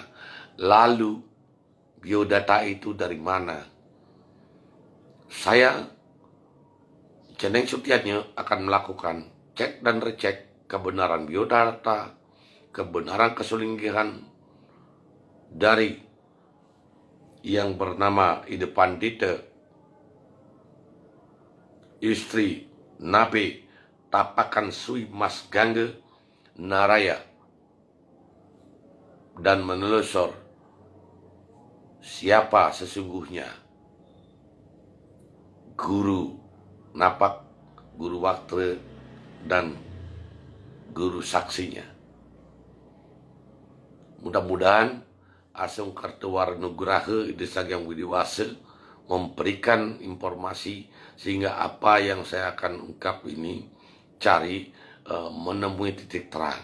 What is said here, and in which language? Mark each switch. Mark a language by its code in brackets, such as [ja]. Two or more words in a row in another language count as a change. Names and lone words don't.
[id] Lalu biodata itu dari mana? Saya, Ceneng Sutiatnya, akan melakukan cek dan recek kebenaran biodata, kebenaran kesulinggihan dari yang bernama Ide Pandita istri Nabe Tapakan Sui Mas Gangga Naraya, dan menelusur siapa sesungguhnya guru napak, guru waktu, dan guru saksinya. Mudah-mudahan Asung Kartowarnugraha Desagyang Widiwasa memberikan informasi sehingga apa yang saya akan ungkap ini menemui titik terang.